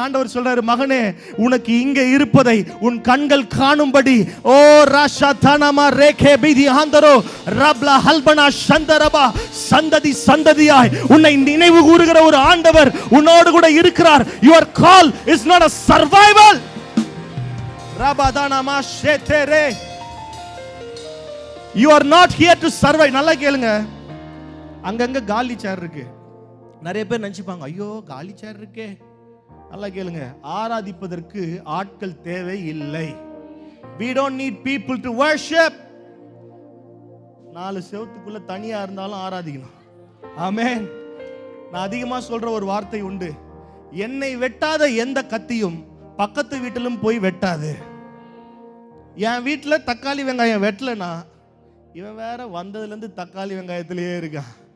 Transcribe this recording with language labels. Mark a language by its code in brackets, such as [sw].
[ta] ஆண்டவர் சொல்றாரு, மகனே உனக்கு இங்க இருப்பதை உன் கண்கள் காணும்படி, ஓ ராஷா தனமா ரேகே பிதி ஆந்தரோ ரப்லா ஹல்பனா சந்தரபா, சந்ததி சந்ததியாய் உன்னை நினைவு கூறுகிற ஒரு ஆண்டவர் உன்னோடு கூட இருக்கிறார். [en] Your call is not a survival. ரபதானமா ஷேதரே, you are not here to survive. [ta] நல்லா கேளுங்க. அங்கங்க காலி சேர் இருக்கு. நிறைய பேர் நினைச்சுப்பாங்க, ஐயோ காலி சேர் இருக்கே. நல்லா கேளுங்க, ஆராதிப்பதற்கு ஆட்கள் தேவை இல்லை. [en] we don't need people to worship. [ta] 4 செவுத்துக்குள்ள தனியா இருந்தாலும் ஆராதிக்கணும். ஆமென். நான் அதிகமா சொல்ற ஒரு வார்த்தை உண்டு, என்னை வெட்டாத எந்த கத்தியும் பக்கத்து வீட்டிலும் போய் வெட்டாது. என் வீட்டில் தக்காளி வெங்காயம் வெட்டலனா, இவன் வேற வந்ததுல இருந்து தக்காளி வெங்காயத்திலேயே இருக்கான்.